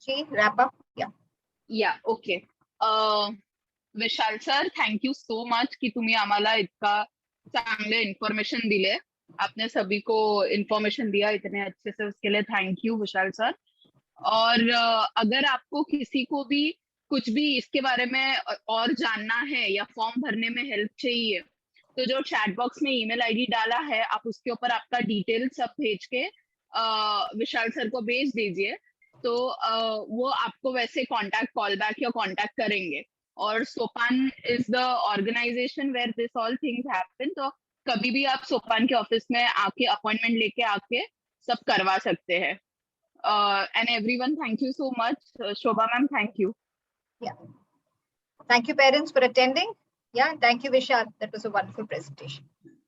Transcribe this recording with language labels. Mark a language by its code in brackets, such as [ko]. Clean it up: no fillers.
[en] wrap up. Yeah, okay. [mr] Vishal sir, [en] thank you so much [mr] कि तुम्ही आम्हाला इतका चांगले इन्फॉर्मेशन दिले. [hi] आपने सभी को इन्फॉर्मेशन दिया इतने अच्छे से, उसके लिए थैंक यू विशाल सर. और अगर आपको किसी को भी कुछ भी इसके बारे में और जानना है या फॉर्म भरने में हेल्प चाहिए तो जो चैट बॉक्स में ईमेल आईडी डाला है आप उसके ऊपर आपका डिटेल सब भेज के विशाल सर को भेज दीजिए, तो वो आपको वैसे कांटेक्ट कॉल बैक या कांटेक्ट करेंगे. और सोपान [en] is the organisation where this all things happen, [hi] तो कभी भी आप सोपान के ऑफिस में आके अपॉइंटमेंट लेके आके सब करवा सकते हैं. [en] And everyone, thank you so much. Shobha ma'am, thank you. Yeah. Thank you parents for attending. Yeah, thank you Vishal. That was a wonderful presentation.